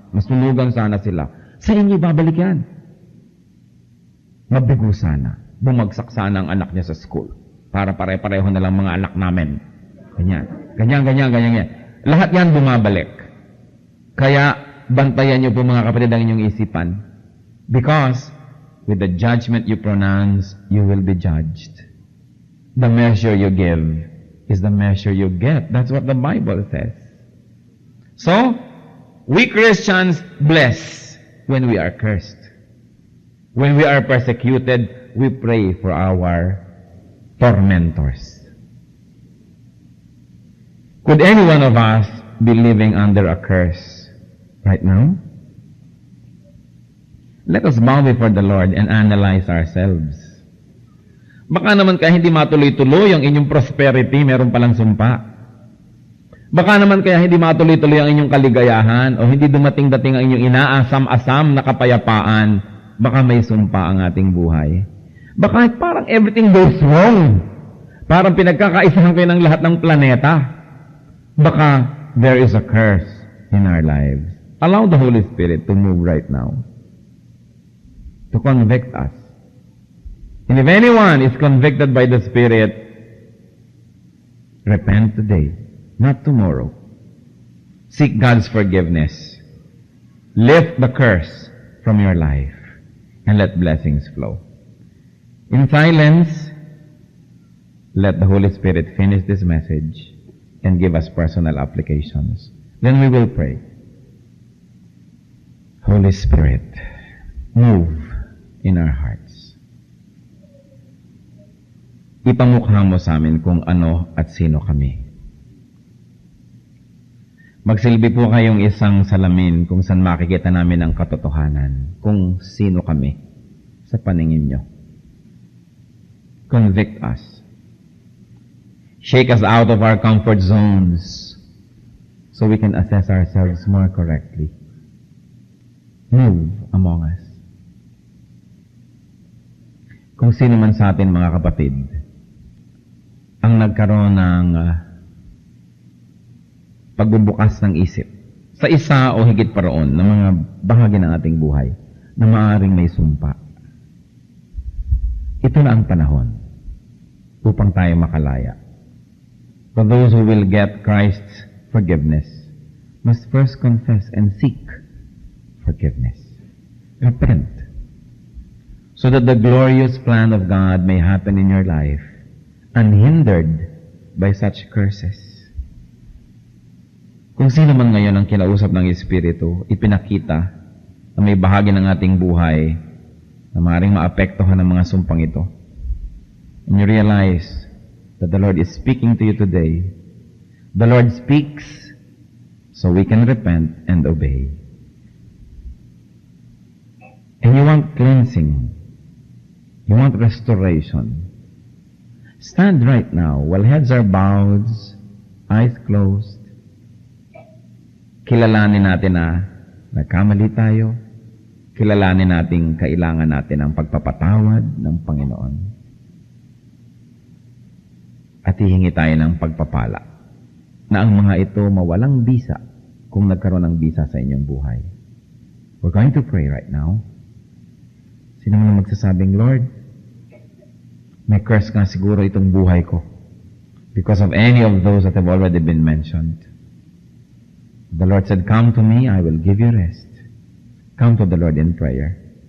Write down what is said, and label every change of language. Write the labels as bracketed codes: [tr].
[tl] Masunugan sana sila. Sa inyo babalik yan. Mabigo sana. Bumagsak sana ang anak niya sa school. Para pare-pareho na lang mga anak namin. Ganyan. Ganyan. Lahat yan bumabalik. Kaya bantayan niyo po mga kapatid ang inyong isipan. [en] Because with the judgment you pronounce, you will be judged. The measure you give is the measure you get. That's what the Bible says. So, we Christians bless when we are cursed. When we are persecuted, we pray for our tormentors. Could any one of us be living under a curse right now? Let us bow before the Lord and analyze ourselves. [tl] Baka naman kaya hindi matuloy-tuloy ang inyong prosperity, meron palang sumpa. Baka naman kaya hindi matuloy-tuloy ang inyong kaligayahan o hindi dumating-dating ang inyong inaasam-asam na kapayapaan, baka may sumpa ang ating buhay. Baka parang [en] everything goes wrong. [tl] Parang pinagkakaisahan kayo ng lahat ng planeta. Baka [en] there is a curse in our lives. Allow the Holy Spirit to move right now, to convict us. And if anyone is convicted by the Spirit, repent today, not tomorrow. Seek God's forgiveness. Lift the curse from your life and let blessings flow. In silence, let the Holy Spirit finish this message and give us personal applications. Then we will pray. Holy Spirit, move in our hearts. [tl] Ipamukha mo sa amin kung ano at sino kami. Magsilbi po kayong isang salamin kung saan makikita namin ang katotohanan, kung sino kami sa paningin nyo. [en] Convict us. Shake us out of our comfort zones so we can assess ourselves more correctly. Move among us. [tl] Kung sino man sa atin, mga kapatid, ang nagkaroon ng pagbubukas ng isip sa isa o higit pa roon ng mga bahagi ng ating buhay na maaaring may sumpa. Ito na ang panahon upang tayo makalaya. [en] For those who will get Christ's forgiveness must first confess and seek forgiveness. Repent. So that the glorious plan of God may happen in your life, unhindered by such curses. [tl] Kung sino man ngayon ang kinausap ng Espiritu, ipinakita na may bahagi ng ating buhay na maaaring maapektuhan ng mga sumpang ito. [en] And you realize that the Lord is speaking to you today. The Lord speaks so we can repent and obey. And you want cleansing. You want restoration. Stand right now while heads are bowed, eyes closed. [tl] Kilalanin natin na nagkamali tayo. Kilalanin natin kailangan natin ang pagpapatawad ng Panginoon. At hihingi tayo ng pagpapala na ang mga ito mawalang bisa kung nagkaroon ng bisa sa inyong buhay. [en] We're going to pray right now. [tl] Sino man magsasabing, [en] Lord, [tl] may curse nga siguro itong buhay ko [en] because of any of those that have already been mentioned. The Lord said, come to me, I will give you rest. Come to the Lord in prayer.